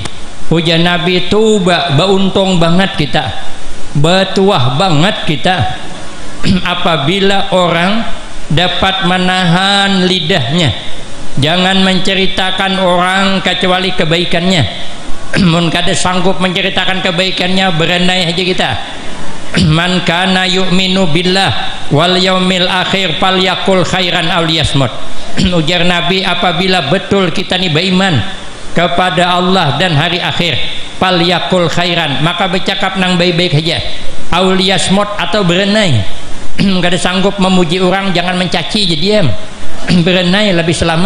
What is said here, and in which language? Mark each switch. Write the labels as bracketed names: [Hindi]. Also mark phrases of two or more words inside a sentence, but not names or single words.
[Banjar] Ujian Nabi, tuba, beruntung banget kita, bertuah banget kita apabila orang dapat menahan lidahnya, jangan menceritakan orang kecuali kebaikannya. Mun kada sanggup menceritakan kebaikannya, berenai aja kita. [Arabic] من كان يؤمن بالله واليوم الآخر فليقل خيرا أو ليصمت. [Banjar] Ujar Nabi, apabila betul kita ni beriman kepada Allah dan hari akhir, [Arabic] فليقل خيرا, [Banjar] maka bercakap nang baik-baik aja, [Arabic] أو ليصمت, [Banjar] atau berenai. Kada sanggup memuji orang, jangan mencaci, jadi diam. Berenai lebih selamat.